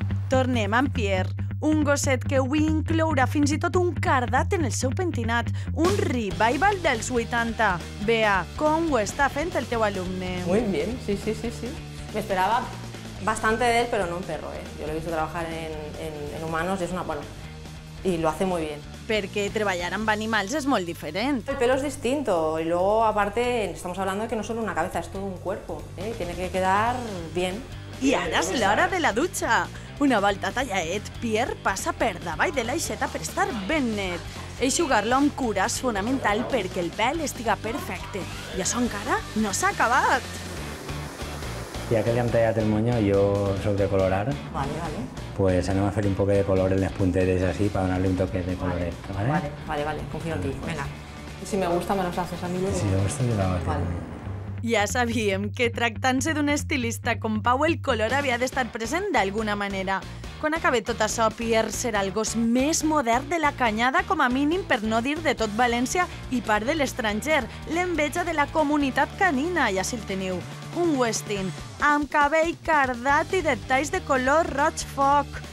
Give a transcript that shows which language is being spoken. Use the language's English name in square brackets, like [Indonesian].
[Catalan] Tornem amb Pierre, un gosset que avui inclourà fins i tot un cardat en el seu pentinat, un revival dels 80. Bea, com ho està fent el teu alumne? [Spanish] Muy bien, sí. Me esperaba bastante de él, pero no en perro. Yo lo he visto trabajar en humanos y es y lo hace muy bien. [Catalan] Perquè treballar amb animals és molt diferent. [Spanish] El pelo es distinto y luego, aparte, estamos hablando de que no solo una cabeza, es todo un cuerpo. Tiene que quedar bien. [Catalan] I ara és l'hora de la dutxa. Una volta tallaet, Pierre passa per davall de l'aixeta per estar ben net. Eixugar-lo amb cura és fonamental perquè el pèl estiga perfecte. I això encara no s'ha acabat. Ja que li hem tallat el moño, jo soc de colorar, pues anem a fer un poc de color en les punteres [Spanish] así para darle un toque [Catalan] de coloret. [Spanish] Vale, confío en ti. Venga. Si me gusta, me los haces a mí luego. Si me gusta, yo lo hago. Vale. [Catalan] Ja sabíem que tractant-se d'un estilista com Pau, el color havia d'estar present d'alguna manera. Quan acabi tot això, Pierre serà el gos més modern de la canyada, com a mínim, per no dir de tot València i part de l'estranger. L'enveja de la comunitat canina, ja si el teniu. Un Westin, amb cabell cardat i detalls de color roig foc.